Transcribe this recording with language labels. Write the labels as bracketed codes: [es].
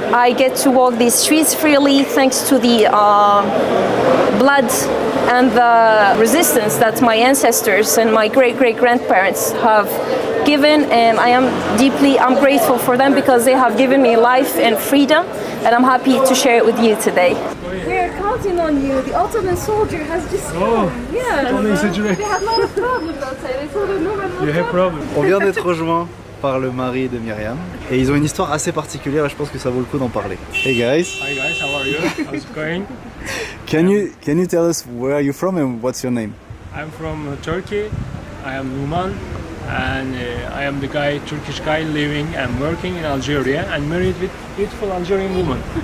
[en] I get to walk these streets freely thanks to the blood and the resistance that my ancestors and my great-great-grandparents have given, and I'm grateful for them because they have given me life and freedom. and I'm happy to share it with you today. We're counting on you. The Ottoman soldier has just come. Yeah. They had no problems outside. They told them no problem. [fr] On vient d'être rejoint par le mari de Myriam et ils ont une histoire assez particulière et je pense que ça vaut le coup d'en parler. [en] Hey guys. Hi guys, how are you? How's it going? Can you tell us where are you from and what's your name? I'm from Turkey. I am Numan, and I am the Turkish guy living and working in Algeria and married with beautiful Algerian woman.